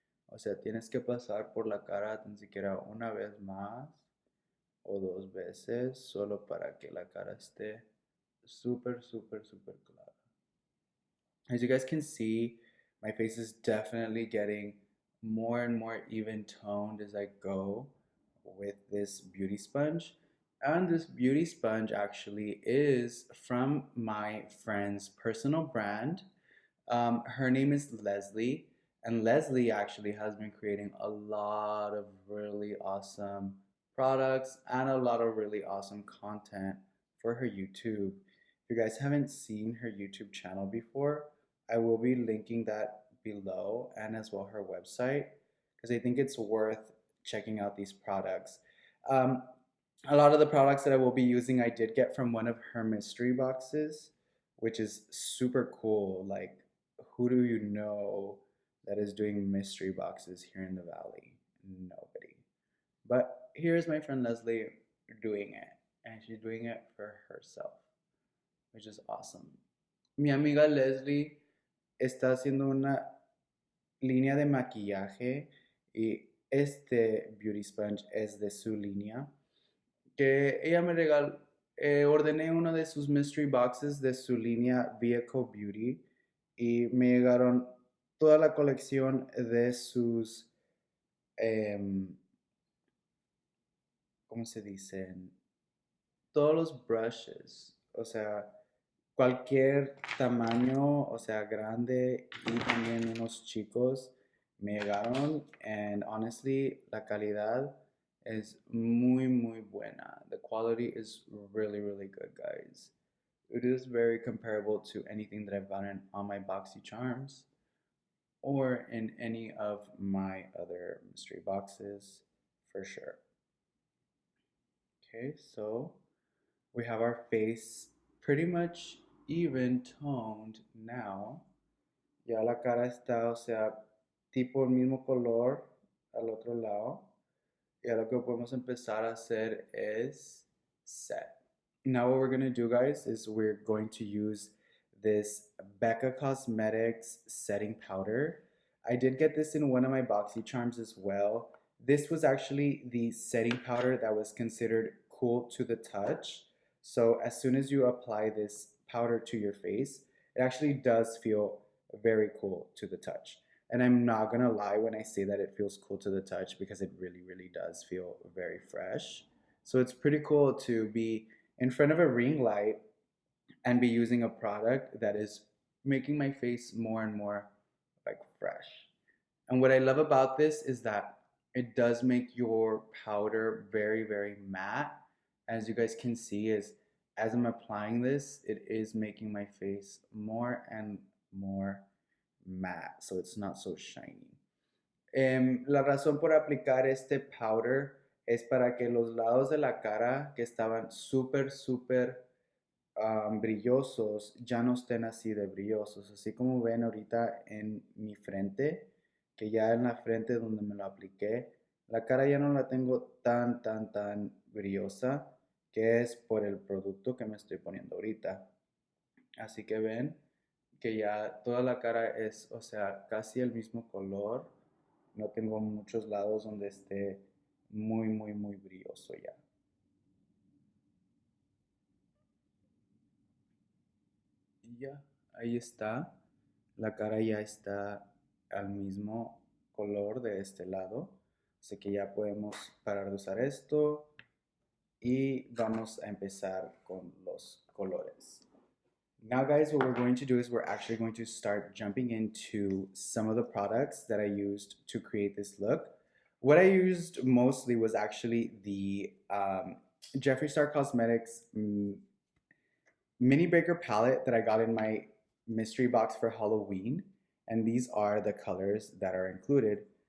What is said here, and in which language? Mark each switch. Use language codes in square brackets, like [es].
[es] O sea, tienes que pasar por la cara tan siquiera una vez más o dos veces, solo para que la cara esté súper, súper, súper clara. [en] As you guys can see, my face is definitely getting more and more even toned as I go with this beauty sponge. And this beauty sponge actually is from my friend's personal brand. Her name is Leslie, and Leslie actually has been creating a lot of really awesome products and a lot of really awesome content for her YouTube. If you guys haven't seen her YouTube channel before, I will be linking that below and as well her website because I think it's worth checking out these products. Um, a lot of the products that I will be using, I did get from one of her mystery boxes, which is super cool. Like, who do you know that is doing mystery boxes here in the Valley? Nobody. But here's my friend Leslie doing it, and she's doing it for herself, which is awesome. [es] Mi amiga Leslie está haciendo una línea de maquillaje y este beauty sponge es de su línea que ella me regaló. Ordené uno de sus mystery boxes de su línea Vehicle Beauty y me llegaron toda la colección de sus, ¿cómo se dicen? Todos los brushes, o sea, cualquier tamaño, o sea, grande y también unos chicos me llegaron [en] and honestly [es] la calidad es muy muy buena. [en] The quality is really really good, guys. It is very comparable to anything that I've gotten on my Boxy Charms or in any of my other mystery boxes for sure. Okay, so we have our face pretty much even toned now. [es] Ya la cara está, o sea, tipo el mismo color al otro lado. Ya lo que podemos empezar a hacer es set. [en] Now what we're going to do, guys, is we're going to use this Becca Cosmetics setting powder. I did get this in one of my Boxy Charms as well. This was actually the setting powder that was considered cool to the touch. So as soon as you apply this powder to your face, it actually does feel very cool to the touch. And I'm not gonna lie when I say that it feels cool to the touch because it really, really does feel very fresh. So it's pretty cool to be in front of a ring light and be using a product that is making my face more and more like fresh. And what I love about this is that it does make your powder very, very matte. As you guys can see, is as I'm applying this, it is making my face more and more matte, so it's not so shiny. [es] La razón por aplicar este powder es para que los lados de la cara que estaban súper, súper brillosos ya no estén así de brillosos. Así como ven ahorita en mi frente, que ya en la frente donde me lo apliqué, la cara ya no la tengo tan, tan, tan brillosa, que es por el producto que me estoy poniendo ahorita. Así que ven que ya toda la cara es, o sea, casi el mismo color. No tengo muchos lados donde esté muy, muy, muy brilloso ya. Y ya, ahí está. La cara ya está al mismo color de este lado. Así que ya podemos parar de usar esto y vamos a empezar con los colores. [en] Now guys, what we're going to do is we're actually going to start jumping into some of the products that I used to create this look. What I used mostly was actually the Jeffree Star Cosmetics mini breaker palette that I got in my mystery box for Halloween, and these are the colors that are included.